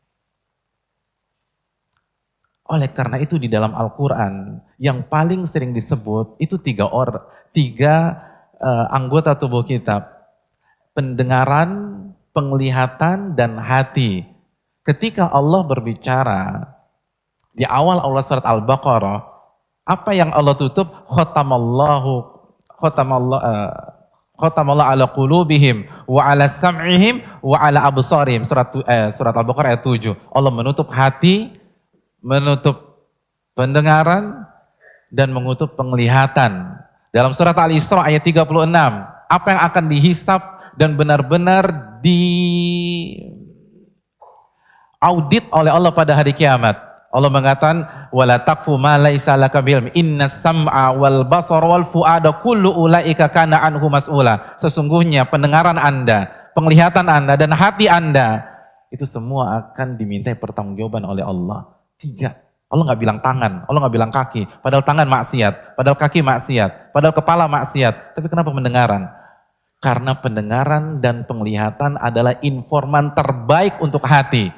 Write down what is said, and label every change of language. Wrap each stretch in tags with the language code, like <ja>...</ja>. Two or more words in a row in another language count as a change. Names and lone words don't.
<id>Oleh karena itu di dalam Al-Quran yang paling sering disebut itu tiga anggota tubuh kita. Pendengaran, penglihatan, dan hati. Ketika Allah berbicara, di awal Allah surat Al-Baqarah, apa yang Allah tutup?</id> <ar>ختم الله على قلوبهم وعلى سمعهم وعلى أبصارهم.</ar> <id>Surat Al-Baqarah ayat 7. Allah menutup hati, menutup pendengaran, dan menutup penglihatan. Dalam surat Al-Isra ayat 36, apa yang akan dihisap dan benar-benar diaudit oleh Allah pada hari kiamat. Allah mengatakan,</id> <ar>ولا تقف ما ليس لك به علم إن السمع والبصر والفؤاد كل أولئك كان عنه مسؤولا.</ar> <id>Sesungguhnya pendengaran Anda, penglihatan Anda, dan hati Anda, itu semua akan dimintai pertanggungjawaban oleh Allah. 3. Allah nggak bilang tangan, Allah nggak bilang kaki. Padahal tangan maksiat, padahal kaki maksiat, padahal kepala maksiat. Tapi kenapa pendengaran? Karena pendengaran dan penglihatan adalah informan terbaik untuk hati.</id>